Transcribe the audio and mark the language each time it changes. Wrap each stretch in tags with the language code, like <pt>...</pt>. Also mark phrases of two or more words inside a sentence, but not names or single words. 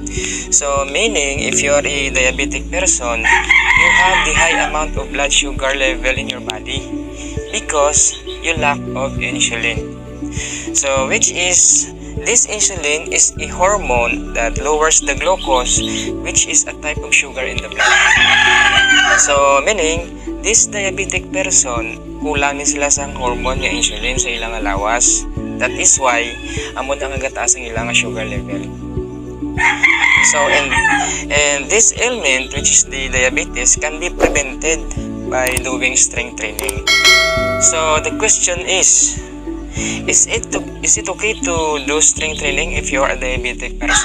<en>So meaning, if you are a diabetic person, you have the high amount of blood sugar level in your body because you lack of insulin. So this insulin is a hormone that lowers the glucose, which is a type of sugar in the blood. So meaning, this diabetic person,</en> <hil>kulang ni sila sa hormone nga insulin sa ilang lawas.</hil> <en>That is why</en> <hil>amon ang agataas ang ilang</hil> <en>sugar level. So and this ailment, which is the diabetes, can be prevented by doing strength training. So the question is it okay to do strength training if you are a diabetic person?</en>